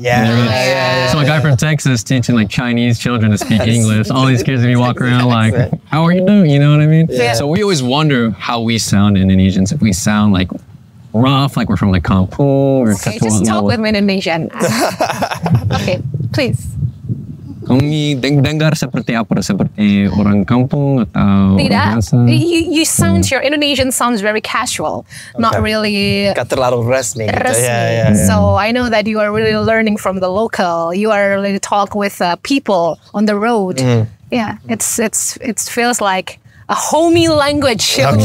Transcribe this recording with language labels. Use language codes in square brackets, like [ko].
[en] a guy from Texas teaching like Chinese children to speak English. All these kids, we walk around like, how are you doing? You know what I mean? So we always wonder how we sound Indonesians. If we sound like rough, like we're from like kampung or okay, just talk with me in Indonesian. Okay, please. [id] Kami dengar seperti apa? Seperti orang kampung atau tidak? Orang biasa? [en] You sound, your Indonesian sounds very casual, not really [id] Gak terlalu resmi. [en] So I know that you are really learning from the local. You are really talk with people on the road. Yeah, it feels like a homey language.